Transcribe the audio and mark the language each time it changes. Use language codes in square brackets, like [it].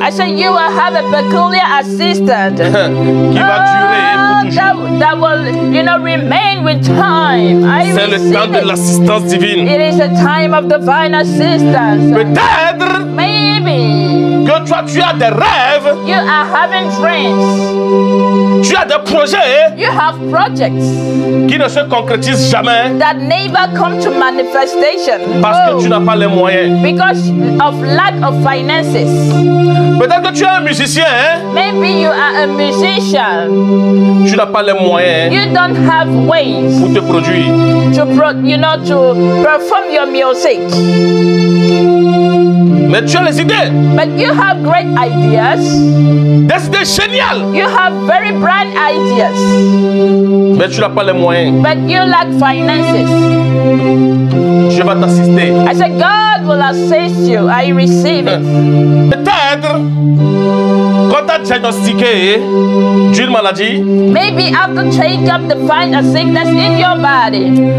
[en] I said you will have a peculiar assistant [fr] qui va durer pour toujours. [en] that will, you know, remain with time. I [fr] C'est le temps [en] receive [fr] de [en] it. [fr] l'assistance divine. [en] It is a time of divine assistance. [fr] Peut-être [en] Maybe [fr] que toi, tu as des rêves, [en] you are having dreams. [fr] tu as des projets [en] You have projects [fr] qui ne se concrétisent jamais [en] that never come to manifestation. [fr] parce que tu n'as pas les moyens. [en] Because of lack of finances. [fr] Peut-être que tu es un musicien, hein? [en] Maybe you are a musician. [fr] Tu n'as pas les moyens [en] You don't have ways [fr] pour te produire. [en] to perform your music. [fr] Mais tu as les idées, [en] But you have great ideas. [fr] des idées géniales, [en] You have very bright ideas. [fr] mais tu n'as pas les moyens. [en] But you lack finances. [fr] Je vais t'assister. [en] I said, God will assist you. I receive it. [fr] Peut-être quand tu as diagnostiqué d'une maladie [en] Maybe after take up to find a sickness in your body,